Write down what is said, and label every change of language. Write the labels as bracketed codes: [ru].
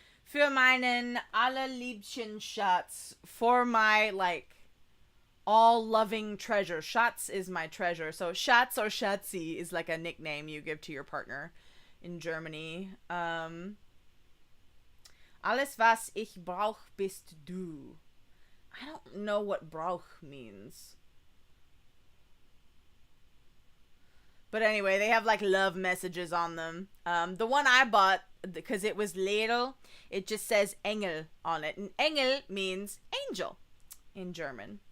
[de] Für meinen allerliebsten Schatz. [en] For my, like, all-loving treasure. Schatz is my treasure. So Schatz or Schatzi is like a nickname you give to your partner in Germany. [de] Alles was ich brauch bist du. [en] I don't know what brauch means. But anyway, they have like love messages on them. The one I bought, because it was little, it just says Engel on it. And Engel means angel in German.